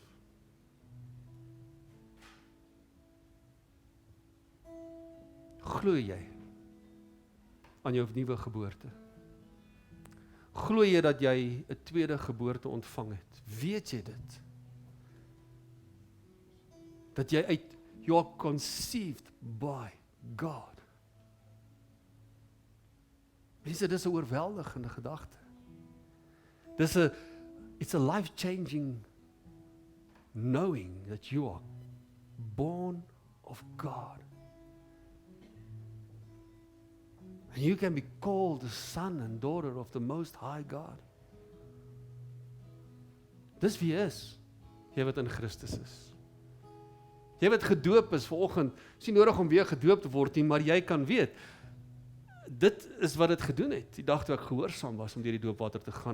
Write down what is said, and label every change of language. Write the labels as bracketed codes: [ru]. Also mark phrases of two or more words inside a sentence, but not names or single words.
[af] Glo jy aan jou nuwe geboorte? Glo jy dat jy 'n tweede geboorte ontvang het? Weet jy dit? Dat jy [en] you are conceived by God. [af] Mense, dis 'n oorweldigende gedagte. [en] It's a life-changing knowing that you are born of God. And you can be called the son and daughter of the Most High God. [af] Dis wie is, jy wat in Christus is. Jy wat gedoop is vanoggend, is nie nodig om weer gedoop te word nie, maar jy kan weet, dit is wat dit gedoen het, die dag toe ek gehoorsaam was om deur die doopwater te gaan.